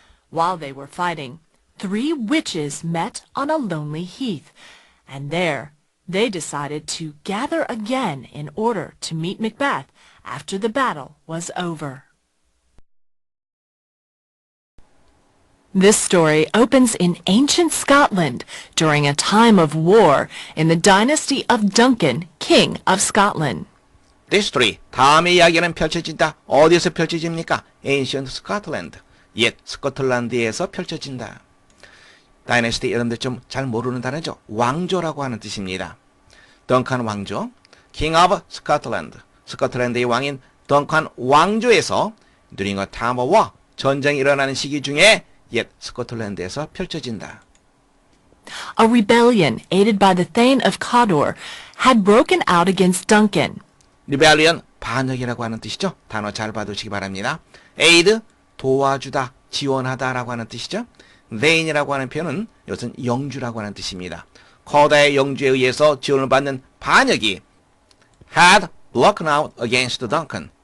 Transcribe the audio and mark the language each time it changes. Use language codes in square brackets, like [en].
[en] While they were fighting, 3 witches met on a lonely heath, and there they decided to gather again in order to meet Macbeth after the battle was over. This story opens in ancient Scotland during a time of war in the dynasty of Duncan, King of Scotland. This story, [ko] 다음의 이야기는 펼쳐진다. 어디서 펼쳐집니까? [en] Ancient Scotland, [ko] 옛 스코틀랜드에서 펼쳐진다. 다이너스티 여러분들 좀 잘 모르는 단어죠. 왕조라고 하는 뜻입니다. 덩칸 왕조, [en] King of Scotland, [ko] 스코틀랜드의 왕인 덩칸 왕조에서 [en] during a time of war, [ko] 전쟁이 일어나는 시기 중에 옛 스코틀랜드에서 펼쳐진다. [en] A rebellion aided by the Thane of Cawdor had broken out against Duncan. [ko] 리벨리언 반역이라고 하는 뜻이죠. 단어 잘 봐두시기 바랍니다. aid 도와주다, 지원하다라고 하는 뜻이죠. Thane이라고 하는 표현은 이것은 영주라고 하는 뜻입니다. 커다의 영주에 의해서 지원을 받는 반역이 [en] had broken out against Duncan.